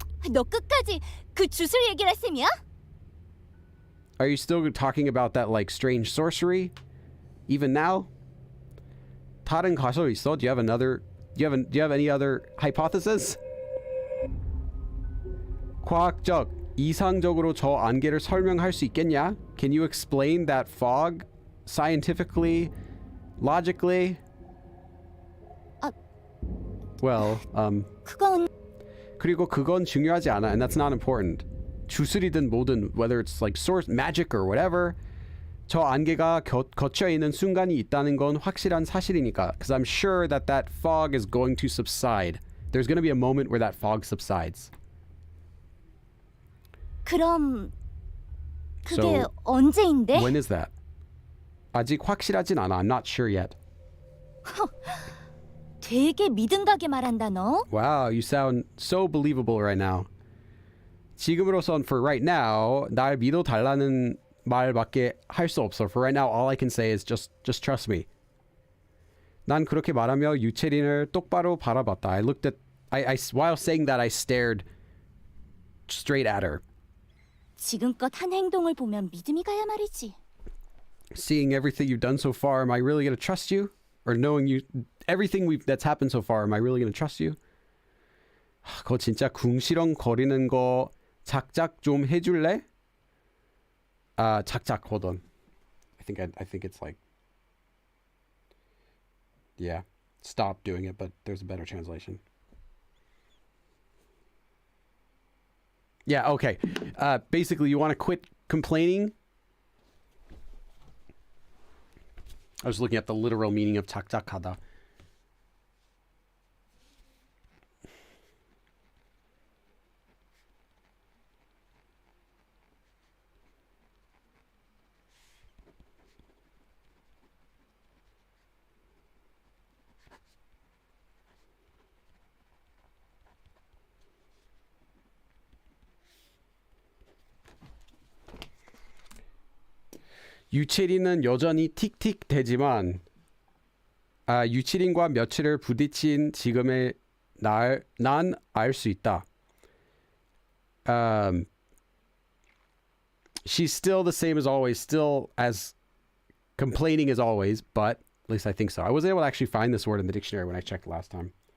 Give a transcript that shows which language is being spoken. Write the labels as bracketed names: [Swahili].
[Korean] 너 끝까지 그 주술 얘기를 할 셈이야? [English] Are you still talking about that like strange sorcery even now? [Korean] 다른 가설 있어? [English] Do you have any other hypothesis? [Korean] 과학적, 이상적으로 저 안개를 설명할 수 있겠냐? [English] Can you explain that fog scientifically, logically? Well, [Korean] 그리고 그건 중요하지 않아, [English] and that's not important. [Korean] 주술이든 뭐든, [English] whether it's like source magic or whatever, [Korean] 저 안개가 걷혀 있는 순간이 있다는 건 확실한 사실이니까. [English] Because I'm sure that fog is going to subside. There's going to be a moment where that fog subsides. [Korean] 그럼 그게 [English] So, [Korean] 언제인데? [English] When is that? [Korean] 아직 확실하진 않아. [English] I'm not sure yet. [Korean] 되게 믿음 가게 말한다 너. [English] Wow, you sound so believable right now. [Korean] 지금으로선 [English] for right now, [Korean] 날 믿어달라는 말밖에 할 수 없어. [English] For right now, all I can say is just trust me. [Korean] 난 그렇게 말하며 유채린을 똑바로 바라봤다. [English] While saying that, I stared straight at her. [Korean] 지금껏 한 행동을 보면 믿음이 가야 말이지. [English] Seeing everything you've done so far, am I really going to trust you? Or knowing everything that's happened so far, am I really going to trust you? [Korean] 그거 진짜 궁시렁 거리는 거 작작 좀 해줄래? [English] 작작, hold on. I think it's like, yeah, stop doing it, but there's a better translation. Yeah, okay. Basically, you want to quit complaining? I was looking at the literal meaning of 착착하다. [Korean] 유채린은 여전히 틱틱 대지만 유채린과 며칠을 부딪힌 지금의 난 알 수 있다. [English] She's still the same as always, still as complaining as always, but at least I think so. I wasn't able to actually find this word in the dictionary when I checked last time.